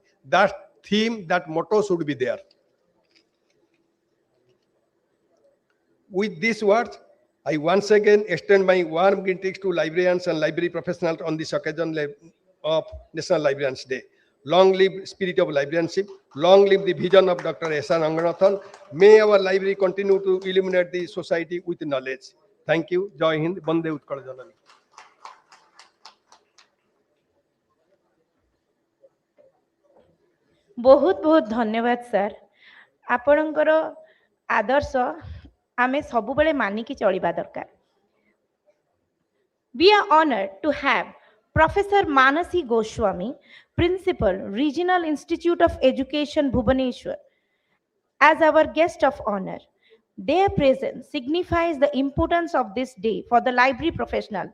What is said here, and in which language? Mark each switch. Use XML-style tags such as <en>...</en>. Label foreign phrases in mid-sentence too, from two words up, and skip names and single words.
<en>That theme, that motto should be there. With these words, I once again extend my warm greetings to librarians and library professionals on this occasion of National Librarians Day. Long live spirit of librarianship. Long live the vision of Dr. S.R. Ranganathan. May our library continue to illuminate the society with knowledge. Thank you.</en> <hi>जय हिंद.</hi> <or>ବନ୍ଦେ ଉତ୍କଳ ଜନନୀ. ବହୁତ ବହୁତ ଧନ୍ୟବାଦ ସର ଆପଣଙ୍କର ଆଦର୍ଶ ଆମେ ସବୁବେଳେ ମାନିକି ଚଳିବା ଦରକାର</or> <en>We are honored to have Professor Manasi Goswami, Principal, Regional Institute of Education, Bhubaneswar, as our guest of honor. Their presence signifies the importance of this day for the library professionals.</en>